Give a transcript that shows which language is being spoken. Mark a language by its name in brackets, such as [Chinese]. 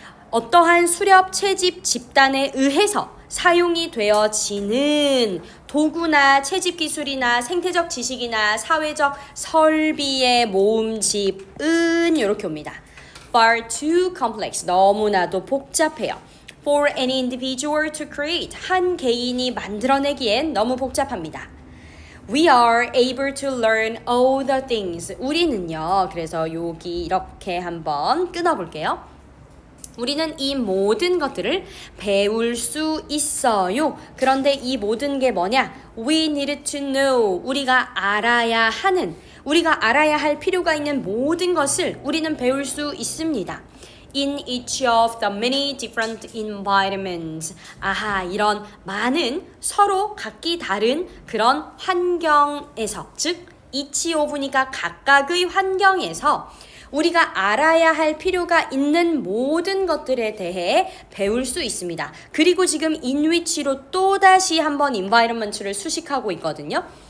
[Korean] 어떠한 수렵 채집 집단에 의해서 사용이 되어지는 도구나 채집 기술이나 생태적 지식이나 사회적 설비의 모음집은 이렇게 옵니다. [English] Far too complex. [Korean] 너무나도 복잡해요. [English] for an individual to create. [Korean] 한 개인이 만들어내기엔 너무 복잡합니다. [English] We are able to learn all the things. [Korean] 우리는요. 그래서 여기 이렇게 한번 끊어볼게요. 우리는 이 모든 것들을 배울 수 있어요. 그런데 이 모든 게 뭐냐? [English] We need to know. [Korean] 우리가 알아야 할 필요가 있는 모든 것을 우리는 배울 수 있습니다. [English] In each of the many different environments. [Korean] 아하, 이런 많은 서로 각기 다른 그런 환경에서, 즉 each of니까 각각의 환경에서 우리가 알아야 할 필요가 있는 모든 것들에 대해 배울 수 있습니다. 그리고 지금 in which로 또다시 한번 environment를 수식하고 있거든요.